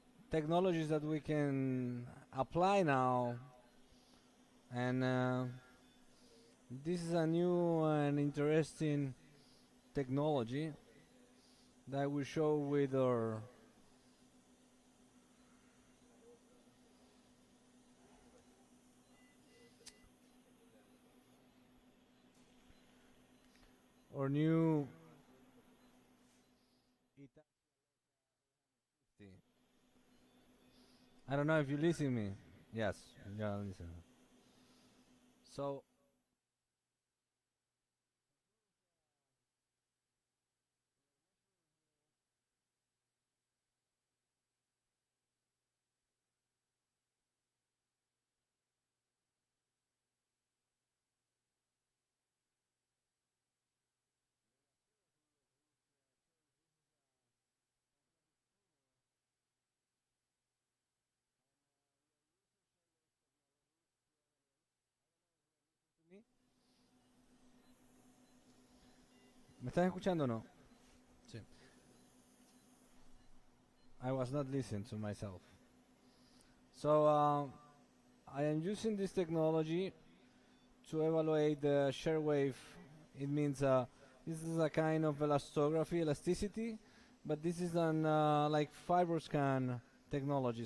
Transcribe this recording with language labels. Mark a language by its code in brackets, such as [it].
[en] technologies that we can apply now, and this is a new and interesting technology that I will show with our new. I don't know if you listen me. Yes, yeah, listen. So [es] ¿me están escuchando o no? Sí. [en] I was not listening to myself. So I am using this technology to evaluate the shear-wave. It means this is a kind of elastography, elasticity, but this is an like FibroScan technology.